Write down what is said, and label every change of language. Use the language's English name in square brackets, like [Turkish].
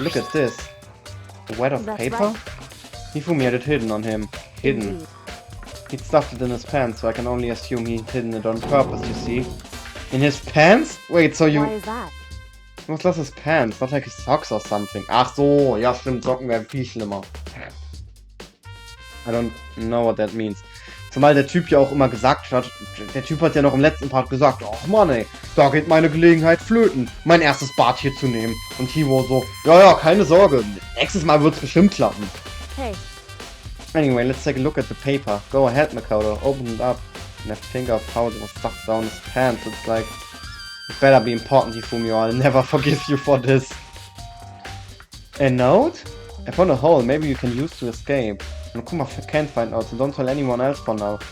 [English] Look at this. A wad of That's paper? right. Hifumi had it hidden on him. Hidden. Indeed. He'd stuffed it in his pants, so I can only assume he'd hidden it on purpose, you see. In his pants? Wait, so you... Why is that? Was das his pants, not like his socks or something. [German] Ach so, ja stimmt, Socken wären viel schlimmer. [English] I don't know what that means. [German] Zumal der Typ ja auch immer gesagt hat, der Typ hat ja noch im letzten Part gesagt, ach Mann ey, da geht meine Gelegenheit flöten, mein erstes Bad hier zu nehmen. Und Hivo so, ja, keine Sorge, nächstes Mal wird's bestimmt klappen. [English] Hey, Anyway, let's take a look at the paper. Go ahead, Makoto, open it up. And I think of how it was stuffed down his pants. It's like, it better be important, Hifumi, or I'll never forgive you for this. A note? I found a hole, maybe you can use to escape. Nakuma can't find out, so don't tell anyone else for now.